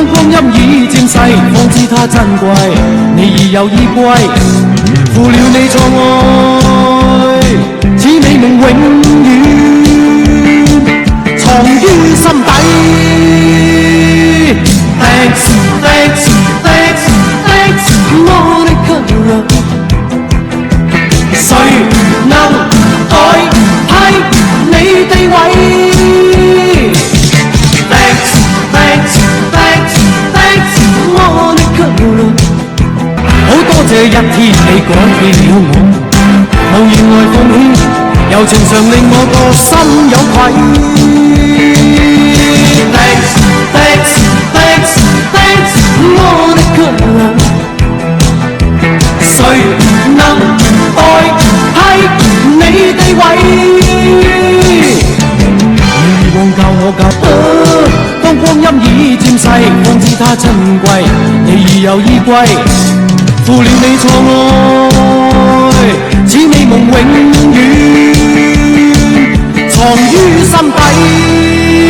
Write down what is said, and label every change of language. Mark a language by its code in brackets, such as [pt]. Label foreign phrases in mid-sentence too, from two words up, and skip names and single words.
[yue] 光陰已漸逝，方知它珍貴，你已有依歸，負了你錯愛，似美夢永遠藏於心底。 [en] Thanks thanks thanks thanks [yue] 我的強弱，誰能代替你地位？ [en] Thanks thanks [yue] 這一天你改變了我，無言來奉獻，柔情常令我個心有愧。 [en] Thanks, thanks, thanks, thanks, [yue] Monica。誰能代替你地位？以往教我當光陰已漸逝，方知它珍貴。你已有依歸，負了你錯愛，似美夢永遠藏於心底。